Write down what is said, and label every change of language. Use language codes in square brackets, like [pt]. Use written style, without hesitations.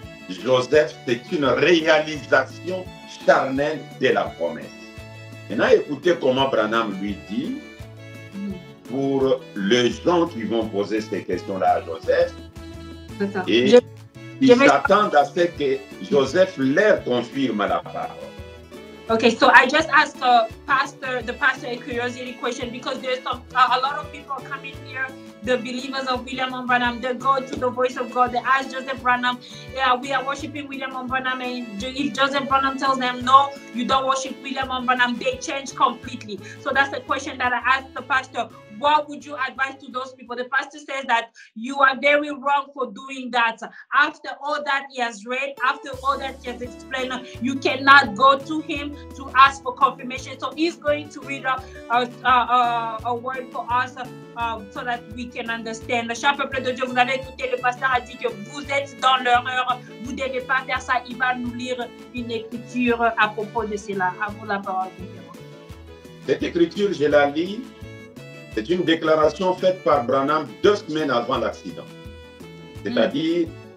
[fr] Joseph, c'est une réalisation charnelle de la promesse. Maintenant, écoutez comment Branham lui dit, pour les gens qui vont poser ces questions-là à Joseph, et ils s'attendent à ce que Joseph leur confirme la parole. [en] Okay, so I just asked the pastor a curiosity question because there's a lot of people coming here, the believers of William Branham, they go to the voice of God, they ask Joseph Branham, yeah, we are worshiping William Branham, and if Joseph Branham tells them, no, you don't worship William Branham, they change completely. So that's the question that I asked the pastor. What would you advise to those people? The pastor says that you are very wrong for doing that. After all that he has read, after all that he has explained, you cannot go to him to ask for confirmation. So he's going to read a word for us so that we can understand. [fr] Cher peuple de Dieu, vous avez écouté, le pasteur a dit que vous êtes dans l'erreur. Vous ne devez pas faire ça. Il va nous lire une écriture à propos de cela. À vous la parole. Cette écriture, je la lis. C'est une déclaration faite par Branham 2 semaines avant l'accident. C'est-à-dire,